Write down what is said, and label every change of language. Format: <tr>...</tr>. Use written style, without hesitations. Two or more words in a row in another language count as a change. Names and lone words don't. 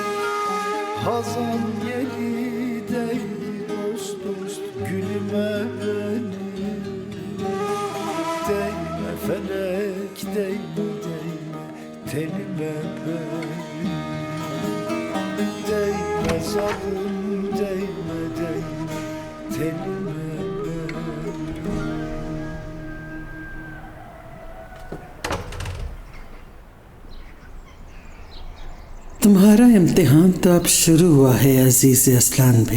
<tr>Hazan yeli değdi dost dost gülüme benim. Değme felek değme değme telime benim. Değme zalim değme değme telime benim.</tr> <hi>तुम्हारा इम्तिहान तो अब शुरू हुआ है अजीज असलान भाई।</hi>